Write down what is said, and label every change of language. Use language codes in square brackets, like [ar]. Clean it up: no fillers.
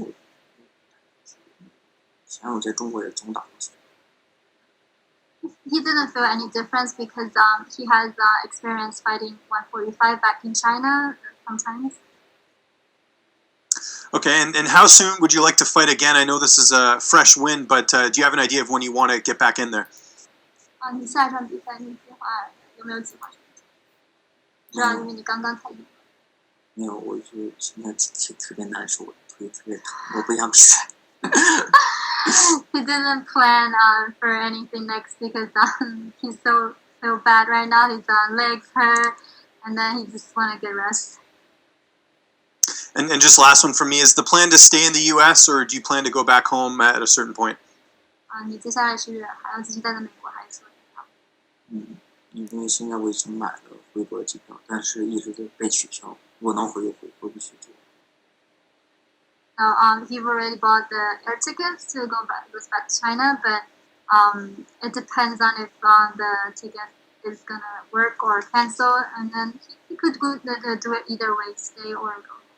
[zh] 以前我在中国也总打过球。 [en] He didn't feel any difference because he has experience fighting 145 back in China sometimes. Okay, and how soon would you like to fight again? I know this is a fresh win, but do you have an idea of when you want to get back in there? [zh] 你下一场比赛你计划有没有计划？知道，因为你刚刚才赢。没有，我就现在特别难受，腿特别疼，我不想比赛。 [en] He didn't plan for anything next because he's so bad right now. His legs hurt, and then he just want to get rest. And just last one from me, is the plan to stay in the U.S. or do you plan to go back home at a certain point? [zh] 你接下来是还要继续待在美国，还是说？因为现在我已经买了回国的机票，但是一直都被取消。我能回就回，回不去就。 [en] So he already bought the air tickets to goes back to China, but it depends on if the ticket is gonna work or cancel, and then he could do it either way, stay or go.